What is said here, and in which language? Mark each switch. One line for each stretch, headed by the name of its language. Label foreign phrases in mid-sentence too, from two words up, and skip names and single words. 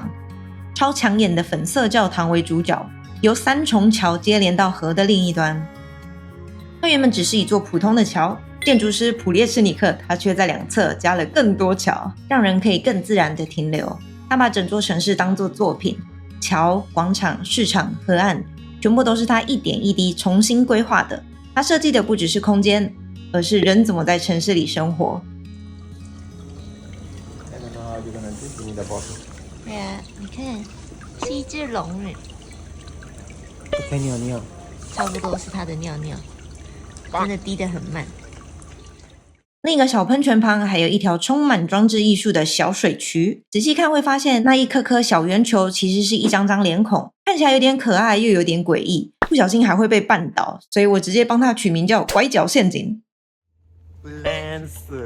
Chinese: 超搶眼的粉色教堂為主角，由3重橋接連到河的另一端。它原本只是一座普通的橋，建築師普列茨尼克他卻在兩側加了更多橋，讓人可以更自然的停留。他把整座城市當作作品，橋、廣場、市場、河岸，全部都是他一點一滴重新規劃的。他設計的不只是空間，而是人怎麼在城市裡生活。對啊，你看，是一隻龍耶。在尿尿，差不多是它的尿尿，真的滴得很慢。另一個小噴泉旁還有一條充滿裝置藝術的小水渠，仔細看會發現那一顆顆小圓球其實是一張張臉孔，看起來有點可愛又有點詭異，不小心還會被絆倒，所以我直接幫它取名叫拐角陷阱。冷死！